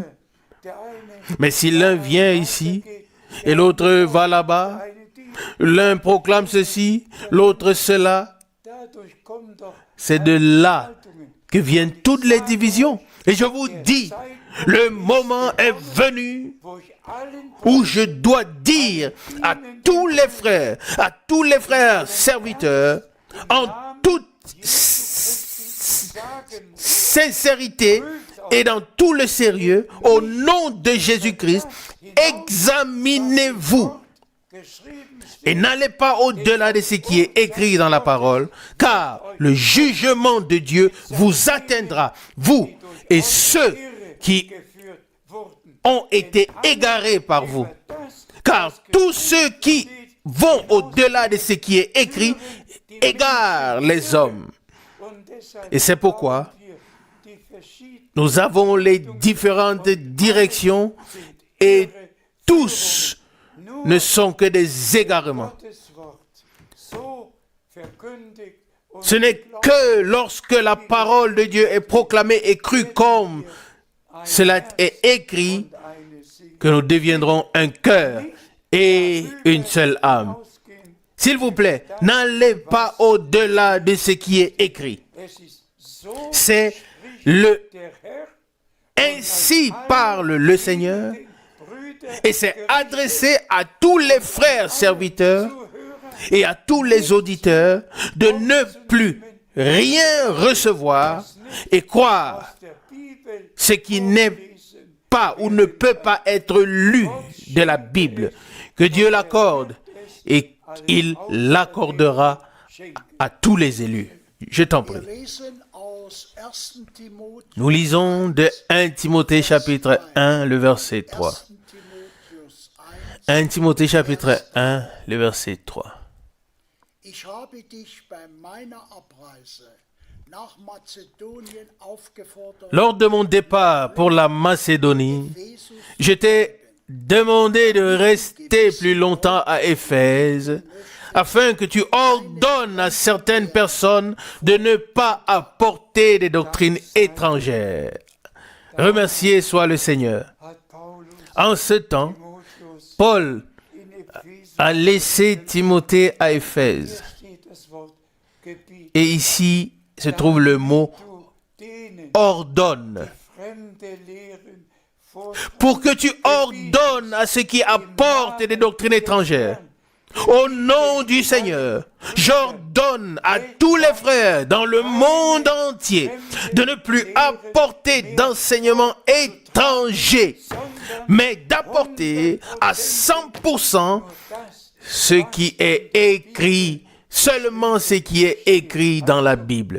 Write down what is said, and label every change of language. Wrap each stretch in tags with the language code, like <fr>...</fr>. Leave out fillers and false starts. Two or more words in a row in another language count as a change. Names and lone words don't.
<de>der eine</de> <fr>Mais si l'un vient ici et l'autre va là-bas, l'un proclame ceci, l'autre cela,</fr> <de>dadurch kommen doch</de> <fr>c'est de là que viennent toutes les divisions. Et je vous dis, le moment est venu</fr> <de>wo ich allen</de> <fr>où je dois dire à tous les frères serviteurs, en toute sincérité et dans tout le sérieux, au nom de Jésus-Christ, examinez-vous</fr> <de>geschrieben</de> <fr>et n'allez pas au-delà de ce qui est écrit dans la parole, car le jugement de Dieu vous atteindra, vous et ceux qui</fr> <de>geführt wurden.</de> <fr>ont été égarés par vous.</fr> <de>Das</de> <fr>Car tous ceux qui vont au-delà de ce qui est écrit égarent les hommes.</fr> <de>und deshalb</de> <fr>Et c'est pourquoi</fr> <de>haben wir die verschiedenen</de> <fr>nous avons les différentes directions et tous ne sont que des égarements.</fr> <de>Gottes Wort so verkündigt und</de> <fr>Ce n'est que lorsque la parole de Dieu est proclamée et crue comme cela est écrit</fr> <de>eine Sinn</de> <fr>que nous deviendrons un cœur et une seule âme.</fr> <de>ausgehen.</de> <fr>S'il vous plaît, n'allez pas au-delà de ce qui est écrit.</fr> <de>Es ist so</de> <fr>C'est le</fr> <de>der Herr</de> <fr>ainsi parle le Seigneur</fr> <de>den Brüdern</de> <fr>et c'est adressé à tous les frères serviteurs et à tous les auditeurs de ne plus rien recevoir et croire</fr> <de>der Bibel</de> <fr>ce qui n'est pas ou ne peut pas être lu de la Bible. Que Dieu l'accorde et il l'accordera à tous les élus. Je t'en prie.</fr> <de>Wir lesen aus 1. Timotheus,</de> <fr>Nous lisons de 1 Timothée chapitre 1, le verset 3.</fr> <de>1. Timotheus 1.</de> <fr>1 Timothée chapitre 1, le verset 3.</fr> <de>Ich habe dich bei meiner Abreise nach Mazedonien aufgefordert,</de> <fr>Lors de mon départ pour la Macédonie,</fr> <de>Jesus</de> <fr>je t'ai demandé de rester plus longtemps à Éphèse, afin que tu ordonnes à certaines personnes de ne pas apporter des doctrines étrangères. Remercié soit le Seigneur.</fr> <de>hat Paulus</de> <fr>En ce temps,</fr> <de>Timotheus</de> <fr>Paul</fr> <de>in Epheser</de> <fr>a laissé Timothée à Éphèse.</fr> <de>steht das Wort Gebiet.</de> <fr>Et ici se trouve le mot</fr> <de>Du denen</de> <fr>ordonne.</fr> <de>fremde Lehren vorschreiben.</de> <fr>Pour que tu ordonnes à ceux qui apportent des doctrines étrangères. Au nom du Seigneur, j'ordonne à tous les frères dans le monde entier de ne plus apporter d'enseignements étrangers, mais d'apporter à 100% ce qui est écrit, seulement ce qui est écrit dans la Bible.</fr>